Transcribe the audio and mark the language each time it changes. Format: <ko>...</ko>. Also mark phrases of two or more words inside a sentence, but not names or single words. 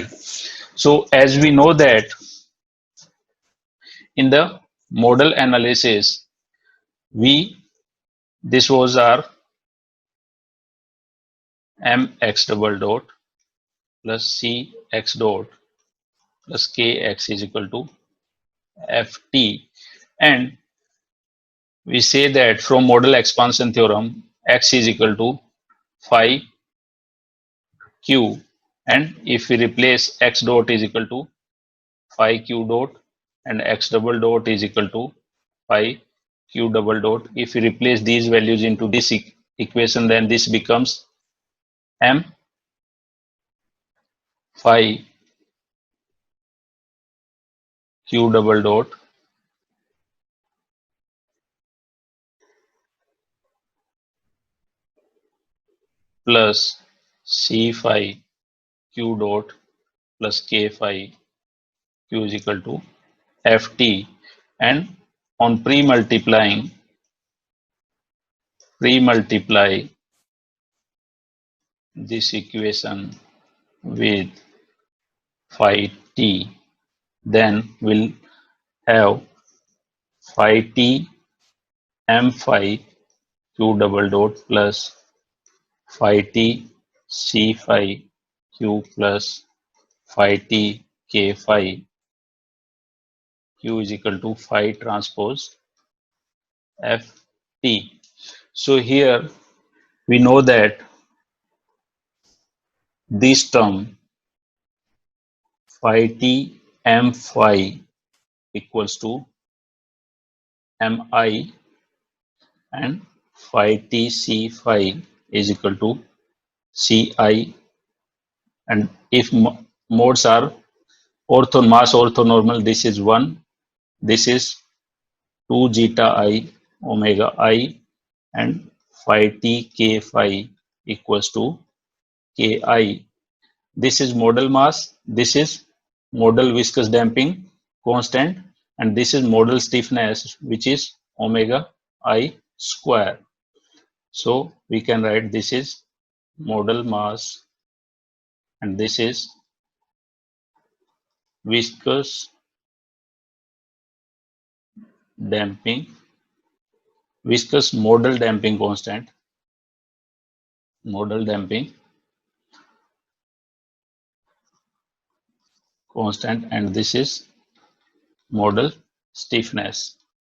<en>So as we know that in the model analysis, this was our mx double dot plus cx dot plus kx is equal to ft, and we say that from model expansion theorem x is equal to phi q, and if we replace x dot is equal to phi q dot and x double dot is equal to phi q double dot, if we replace these values into this equation, then this becomes m phi q double dot plus c phi q dot plus k phi q is equal to ft, and on pre-multiply this equation with phi t, then we'll have phi t m phi q double dot plus phi t c phi q plus phi t k phi q is equal to phi transpose f t. So here we know that this term phi t m phi equals to mi, and phi t c phi is equal to ci, and if modes are mass orthonormal, this is 1, this is 2 zeta I omega I, and phi t k phi equals to ki. This is modal mass, this is modal viscous damping constant, and this is modal stiffness, which is omega I square. So we can write this is modal mass and this is viscous damping, viscous modal damping constant, modal damping constant, and this is modal stiffness.</en>